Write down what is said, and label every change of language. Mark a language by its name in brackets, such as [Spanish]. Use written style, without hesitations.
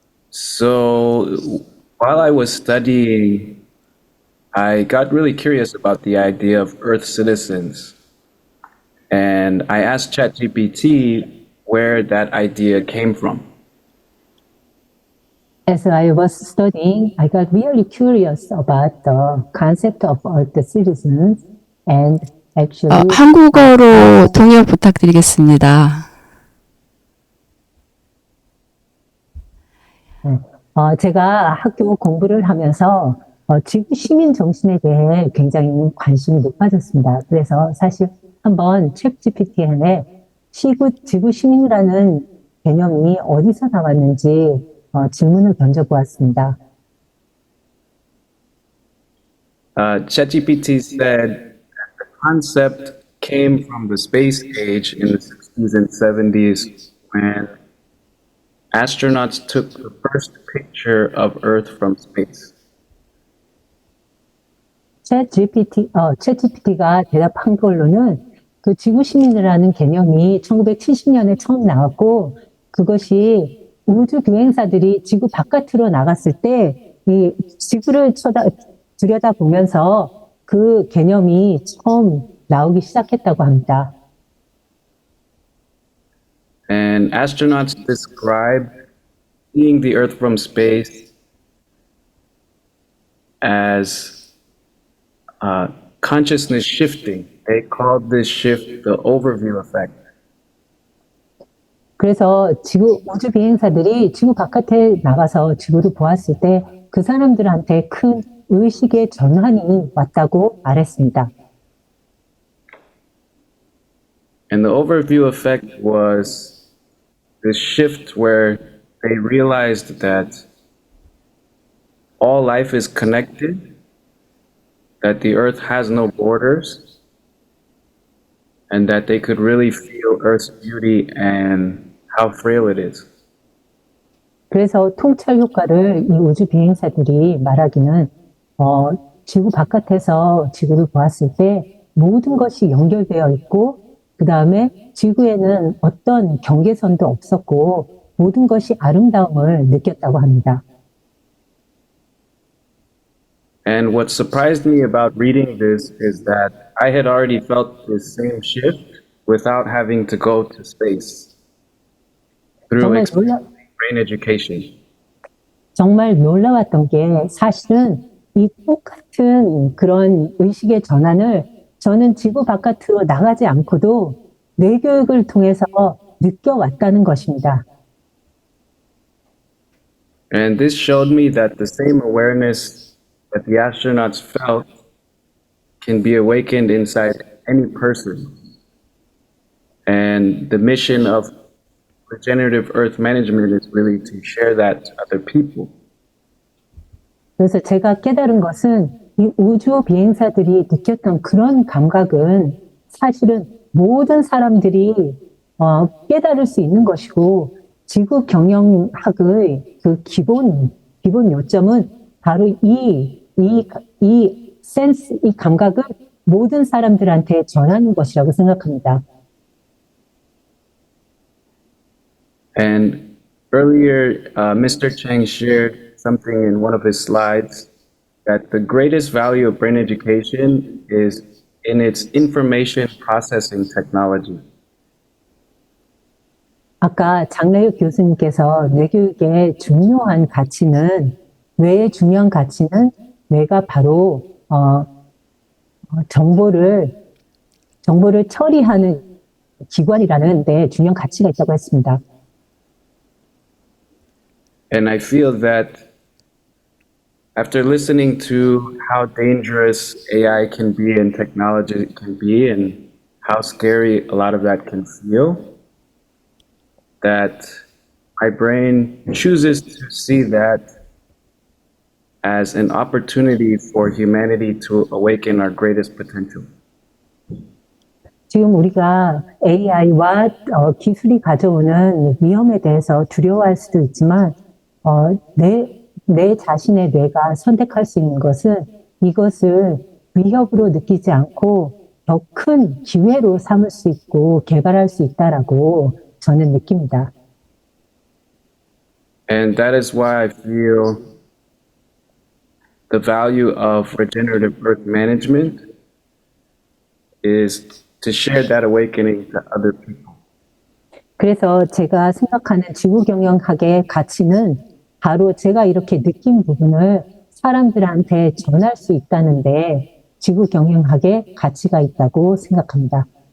[English] So while I was studying, I got really curious about the idea of Earth citizens. And I asked ChatGPT where that idea came from. As I was studying, I got really curious about the concept of Earth citizens and actually [Korean] 한국어로 통역 부탁드리겠습니다. 제가 학교 공부를 하면서 지구 시민 정신에 대해 굉장히 관심이 높아졌습니다. 그래서 사실 한번 챗GPT에 지구 시민이라는 개념이 어디서 나왔는지 질문을 던져보았습니다. [English] ChatGPT said the concept came from the space age in the 60s and 70s when astronauts took the first picture of Earth from space. [Korean] 챗GPT가 대답한 걸로는 그 지구 시민이라는 개념이 1970년에 처음 나왔고 그것이 우주 비행사들이 지구 바깥으로 나갔을 때 이 지구를 들여다보면서 그 개념이 처음 나오기 시작했다고 합니다. [English] And astronauts described seeing the Earth from space as consciousness shifting. They called this shift the overview effect. [Korean] 그래서 우주 비행사들이 지구 바깥에 나가서 지구를 보았을 때 그 사람들한테 큰 의식의 전환이 왔다고 말했습니다. [English] And the overview effect was this shift where they realized that all life is connected, that the Earth has no borders, and that they could really feel Earth's beauty and how frail it is. [Korean] 그래서 통찰 효과를 이 우주 비행사들이 말하기는 지구 바깥에서 지구를 보았을 때 모든 것이 연결되어 있고 그 다음에 지구에는 어떤 경계선도 없었고 모든 것이 아름다움을 느꼈다고 합니다. [English] And what surprised me about reading this is that I had already felt this same shift without having to go to space through [Korean] 정말 [English] experiencing brain education. [Korean] 정말 놀라웠던 게 사실은 이 똑같은 그런 의식의 전환을 저는 지구 바깥으로 나가지 않고도 뇌교육을 통해서 느껴왔다는 것입니다. [English] And this showed me that the same awareness that the astronauts felt can be awakened inside any person. And the mission of regenerative earth management is really to share that to other people. [Korean] 그래서 제가 깨달은 것은 이 우주 비행사들이 느꼈던 그런 감각은 사실은 모든 사람들이 깨달을 수 있는 것이고 지구 경영학의 그 기본 요점은 바로 이 센스, 이 감각을 모든 사람들한테 전하는 것이라고 생각합니다. [English] And earlier, Mr. Chang shared something in one of his slides that the greatest value of brain education is in its information processing technology. [Korean] 아까 장래육 교수님께서 뇌교육의 중요한 가치는 뇌의 중요한 가치는 뇌가 바로 정보를 처리하는 기관이라는 데 중요한 가치가 있다고 했습니다. [English] And I feel that after listening to how dangerous AI can be and technology can be and how scary a lot of that can feel, that my brain chooses to see that as an opportunity for humanity to awaken our greatest potential. [Korean] 지금 우리가 AI와 기술이 가져오는 위험에 대해서 두려워할 수도 있지만 내 자신의 뇌가 선택할 수 있는 것은 이것을 위협으로 느끼지 않고 더 큰 기회로 삼을 수 있고 개발할 수 있다라고 저는 느낍니다. [English] And that is why I feel the value of regenerative earth management is to share that awakening to other people. [Korean] 그래서 제가 생각하는 지구 경영학의 가치는 바로 제가 이렇게 느낀 부분을 사람들한테 전할 수 있다는데 지구 경영학의 가치가 있다고 생각합니다.